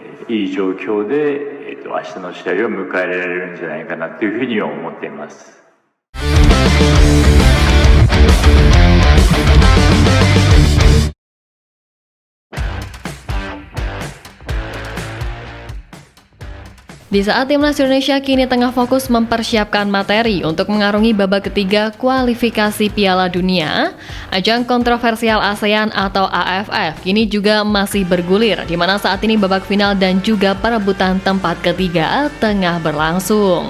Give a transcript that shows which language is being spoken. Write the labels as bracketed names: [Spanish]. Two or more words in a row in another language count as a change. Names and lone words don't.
[Japanese] いい状況で、明日の試合を迎えられるんじゃないかなというふうには思っています。 [Indonesian] Di saat timnas Indonesia kini tengah fokus mempersiapkan materi untuk mengarungi babak ketiga kualifikasi Piala Dunia, ajang kontroversial ASEAN atau AFF kini juga masih bergulir, di mana saat ini babak final dan juga perebutan tempat ketiga tengah berlangsung.